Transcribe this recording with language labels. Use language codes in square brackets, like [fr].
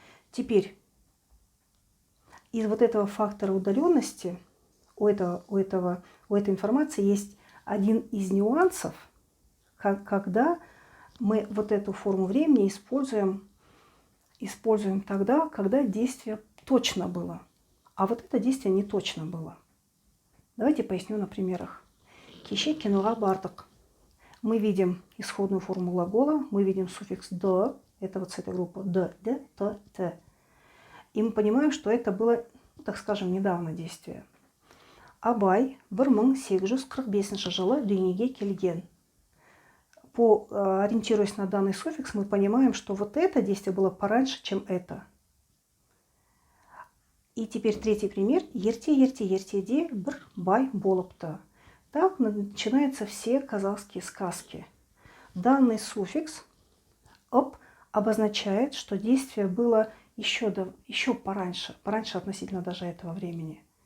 [ru] Теперь, из вот этого фактора удаленности у этой информации есть один из нюансов, когда мы вот эту форму времени используем тогда, когда действие точно было, а вот это действие не точно было. Давайте поясню на примерах. [kk] Кеше кинуға бардық. [ru] Мы видим исходную форму глагола, мы видим суффикс «д», это вот с этой группы «д», «д», «т», «т». И мы понимаем, что это было, так скажем, недавно действие. [kk] Абай 1845 жылы дүниеге келген. [ru] Ориентируясь на данный суффикс, мы понимаем, что вот это действие было пораньше, чем это. И теперь третий пример. [kk] Ертеде бір бай болыпты. [ru] Так начинаются все казахские сказки. Данный суффикс «оп» обозначает, что действие было еще пораньше относительно даже этого времени.